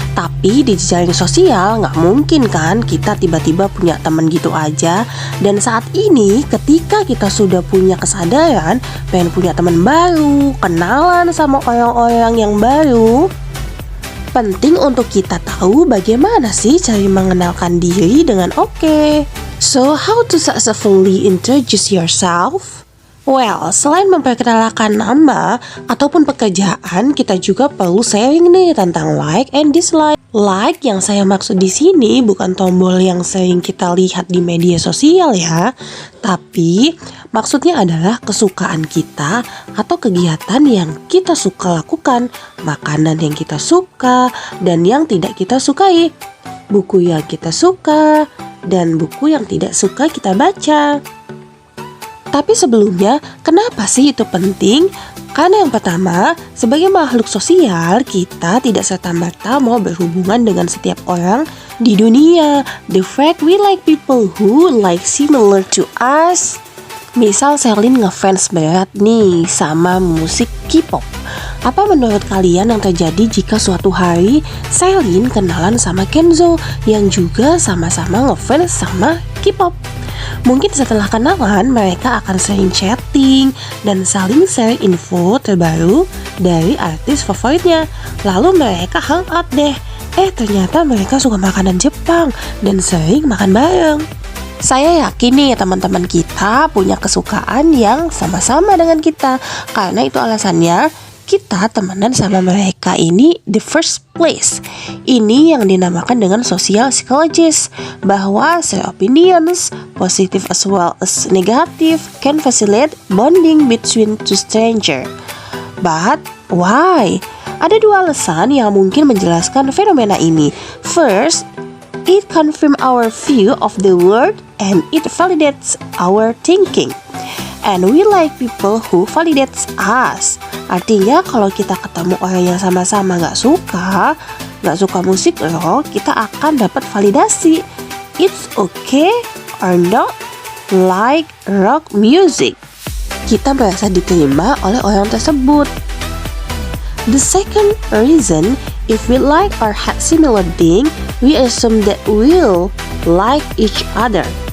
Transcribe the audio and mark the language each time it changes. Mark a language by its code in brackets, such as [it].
[id] Tapi di jejaring sosial nggak mungkin kan kita tiba-tiba punya teman gitu aja. Dan saat ini ketika kita sudah punya kesadaran pengen punya teman baru, kenalan sama orang-orang yang baru, penting untuk kita tahu bagaimana sih cara mengenalkan diri dengan oke. [en] So, how to successfully introduce yourself? [id] Well, selain memperkenalkan nama ataupun pekerjaan, kita juga perlu sharing nih tentang [en] like and dislike. [id] Like yang saya maksud di sini bukan tombol yang sering kita lihat di media sosial ya, tapi maksudnya adalah kesukaan kita atau kegiatan yang kita suka lakukan, makanan yang kita suka dan yang tidak kita sukai, buku yang kita suka dan buku yang tidak suka kita baca. Tapi sebelumnya, kenapa sih itu penting? Karena yang pertama, sebagai makhluk sosial, kita tidak serta-merta mau berhubungan dengan setiap orang di dunia. [en] The fact we like people who like similar to us. [id] Misal Sherlyn ngefans berat nih sama musik K-pop. Apa menurut kalian yang terjadi jika suatu hari Sherlyn kenalan sama Kenzo yang juga sama-sama ngefans sama K-pop? Mungkin setelah kenalan mereka akan sering chatting dan saling share info terbaru dari artis favoritnya. Lalu mereka hangout deh. Ternyata mereka suka makanan Jepang dan sering makan bareng. Saya yakin nih teman-teman kita punya kesukaan yang sama-sama dengan kita. Karena itu alasannya kita temenan sama mereka ini [en] the first place. [id] Ini yang dinamakan dengan [en] social psychologist, [id] bahwa [en] share opinions, positive as well as negative, can facilitate bonding between two strangers. But why? [id] Ada dua alasan yang mungkin menjelaskan fenomena ini. [en] First, it confirms our view of the world and it validates our thinking. And we like people who validates us. [id] Artinya kalau kita ketemu orang yang sama-sama gak suka musik rock, kita akan dapat validasi. [en] It's okay or not like rock music. [id] Kita merasa diterima oleh orang tersebut. [en] The second reason, if we like or had similar thing, we assume that we'll like each other.